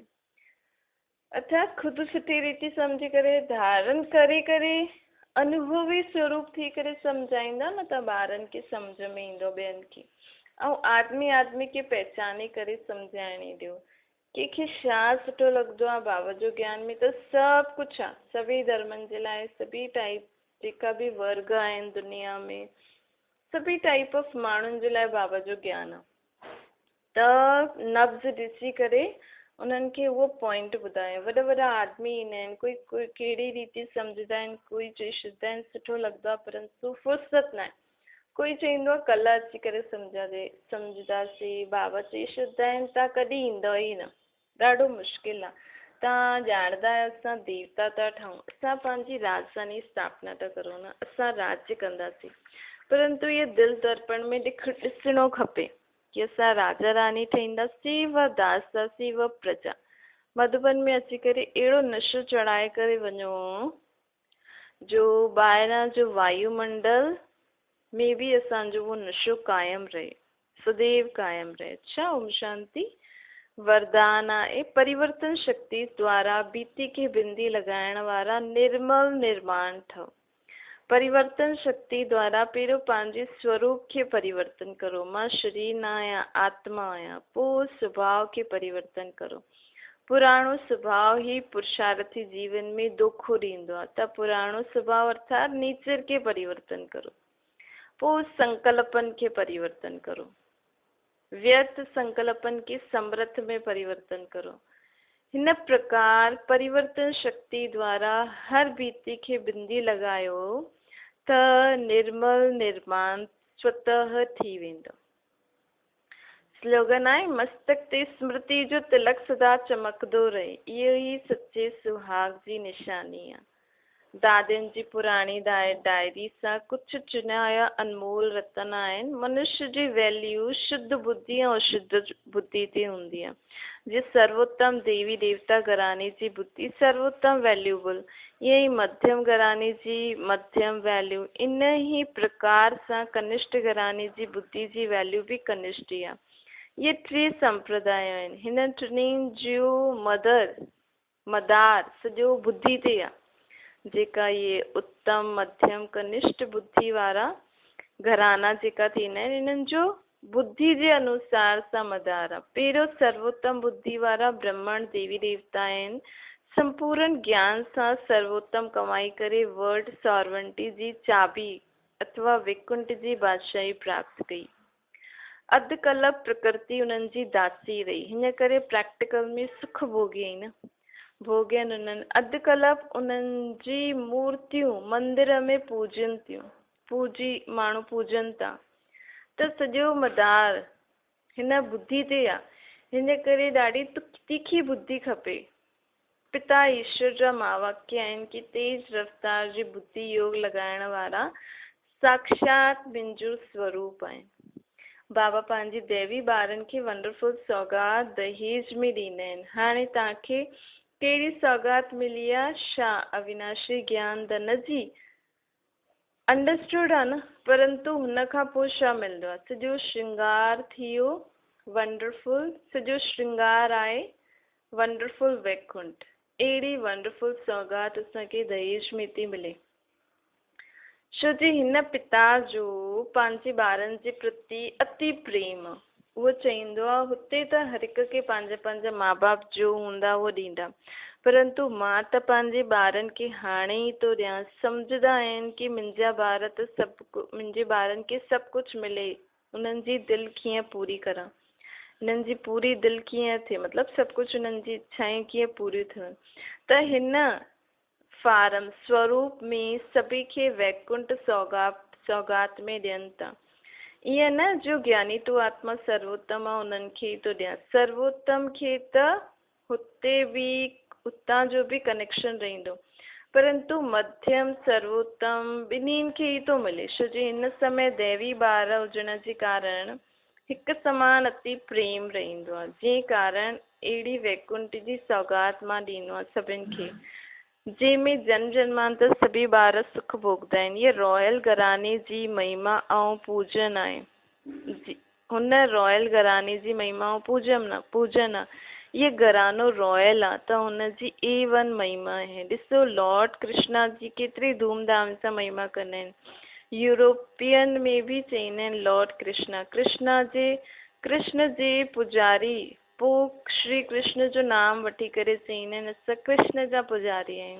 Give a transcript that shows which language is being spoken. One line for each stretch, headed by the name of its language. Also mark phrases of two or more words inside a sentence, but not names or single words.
Sindhi: अर्थात ख़ुदि सुठी रीति सम्झी करे धारण करे करे अनुभवी स्वरूप थी करे सम्झाईंदा न, त ॿारनि खे सम्झ में ईंदो ॿियनि खे। ऐं आदमी खे पहचाने करे सम्झाइणी ॾियो। कंहिंखे छा सुठो लॻंदो आहे बाबा जो ज्ञान में, त सभु कुझु आहे। सभी धर्मनि जे लाइ, सभी टाइप जेका बि वर्ग आहिनि दुनिया में, सभी
English: type of
Sindhi: माण्हुनि जे लाइ बाबा जो ज्ञान आहे। त नब्ज़ ॾिसी करे उन्हनि खे उहो पॉइंट ॿुधायो। वॾा वॾा आदमी ईंदा आहिनि, कोई कहिड़ी रीति सम्झंदा आहिनि, कोई चई छॾंदा आहिनि सुठो लॻंदो आहे परंतु फुर्सत न आहे। कोई चईंदो आहे कल्ह अची करे सम्झंदासीं। बाबा चई छॾंदा आहिनि तव्हां कॾहिं ईंदव ई न, ॾाढो मुश्किल आहे। तव्हां ॼाणंदा आहियो असां देवता था ठहूं, असां पंहिंजी राजधानी स्थापना था करूं न, असां राज्य कंदासीं। परंतु इहे दिलि दर्पण में ॾिसणो खपे कि असां राजा रानी ठहींदासीं व दासदासी व प्रजा। मधुबन में अची करे अहिड़ो नशो चढ़ाए करे वञो जो ॿाहिरां जो वायुमंडल में बि असांजो उहो नशो कायम रहे, सदैव कायम रहे। अच्छा, ओम शांति। वरदान आहे परिवर्तन शक्ति द्वारा बीती खे बिंदी लगाइण वारा निर्मल निर्माण ठहो। परिवर्तन शक्ति द्वारा पहिरियों पंहिंजे स्वरूप खे परिवर्तन करो। मां शरीर न आहियां, आत्मा आहियां। पोइ स्वभाव खे परिवर्तन करो। पुराणो स्वभाव ही पुरुषार्थी जीवन में दुख ॾींदो आहे, त पुराणो स्वभाव अर्थात नेचर के परिवर्तन करो। पोइ संकल्पन के परिवर्तन करो। व्यर्थ संकल्पन के समर्थ में परिवर्तन करो। हिन प्रकार परिवर्तन शक्ति द्वारा हर बीती के बिंदी लगायो त निर्मल निर्माण स्वतः थी वेंदो। स्लोगन आहे मस्तक ते स्मृति जो तिलक सदा चमकदो रहे। इहो ई सच्चे सुहाग जी निशानी आहे। दादियुनि जी पुराणी डायरी सां कुझु चुनिया अनमोल रतन आहिनि। मनुष्य जी वैल्यू शुद्ध बुद्धि ऐं अशुद्ध बुद्धि ते हूंदी आहे। जे सर्वोत्तम देवी देवता घराने जी बुद्धि सर्वोत्तम वैल्यूबल, ईअं ई मध्यम घराने जी मध्यम वैल्यू, इन ही प्रकार सां कनिष्ठ घराने जी बुद्धि जी वैल्यू बि कनिष्ठ ई आहे। इहे टे संप्रदाय आहिनि। हिन टिनिनि जो मदार सॼो बुद्धि ते आहे। जेका इहे उत्तम मध्यम कनिष्ठ बुद्धि वारा घराना जेका थींदा आहिनि, इन्हनि जो बुद्धि जे अनुसार सां मदार आहे। पहिरियों सर्वोत्तम बुद्धि वारा ब्रह्मण देवी देवता आहिनि। संपूर्ण ज्ञान सां सर्वोत्तम कमाई करे
English: world sovereignty
Sindhi: जी चाबी अथवा वैकुंठ जी बादशाही प्राप्त कई। अधु कल्प प्रकृति उन्हनि जी दासी रही, हिन करे प्रैक्टिकल में सुख भोॻियई न, भोॻियनि उन्हनि। अधु कल्प उन्हनि जी मूर्तियूं मंदिर में माण्हू पूजनि था, त सॼो मदार हिन बुद्धि ते आहे। हिन करे ॾाढी तीखी बुद्धि खपे। पिता ईश्वर जा महावाक्य आहिनि कि तेज रफ्तार जी बुद्धि योग लॻाइण वारा साक्षात मुंहिंजो स्वरूप आहिनि। बाबा पंहिंजी दैवी ॿारनि खे वंडरफुल सौगात दहेज में ॾींदा आहिनि। हाणे तव्हांखे कहिड़ी सौगात मिली आहे? छा? अविनाशी ज्ञान धन जी। अंडरस्टूड आहे न, परंतु हुन खां पोइ छा मिलंदो आहे? सॼो श्रृंगार थी वियो वंडरफुल, सॼो श्रृंगार आहे वंडरफुल वैकुंठ। अहिड़ी वंडरफुल सौगात असांखे दहेज में थी मिले। छो जी हिन पिता जो पंहिंजे ॿारनि जे प्रति अति प्रेम, उहो चईंदो आहे हुते त हर हिक खे पंहिंजा पंहिंजा माउ बाप जो हूंदा उहो ॾींदा, परंतु मां त पंहिंजे ॿारनि खे हाणे ई थो ॾियां। सम्झंदा आहिनि कि मुंहिंजा ॿार त मुंहिंजे ॿारनि खे सभु कुझु मिले, उन्हनि जी दिलि कीअं पूरी करां, हिननि जी पूरी दिलि कीअं थिए, मतिलबु सभु कुझु हुननि जी इच्छाएं कीअं पूरी थियनि। त हिन फारम स्वरूप में सभी खे वैकुंठ सौगात में ॾियनि था। ईअं न जो ज्ञानी तू आत्मा सर्वोत्तम आहे उन्हनि खे ई थो ॾियां, सर्वोत्तम खे त हुते बि उतां जो बि कनेक्शन रहंदो, परंतु मध्यम सर्वोत्तम ॿिन्हिनि खे ई थो मिले। छो जो हिन समय दैवी ॿार हुजण जे कारण हिकु समान अति प्रेम रहंदो आहे, जंहिं कारण अहिड़ी वैकुंठ जी सौगात मां ॾींदो आहे सभिनि खे, जंहिंमें जन्म जन्मांतर सभी ॿार सुख भोगदा आहिनि। ये रॉयल घराने जी महिमा ऐं पूजन आहे, हुन रॉयल घराने जी महिमा ऐं पूजन आहे। ये घरानो रॉयल आहे त हुनजी A1 महिमा आहे। ॾिसो लॉर्ड कृष्णा जी केतिरी धूमधाम सां महिमा कंदा आहिनि। यूरोपियन में बि चईंदा आहिनि लॉर्ड कृष्णा, कृष्ण जे पुजारी, पोइ श्री कृष्ण जो नाम वठी करे चईंदा आहिनि असां कृष्ण जा पुजारी आहियूं।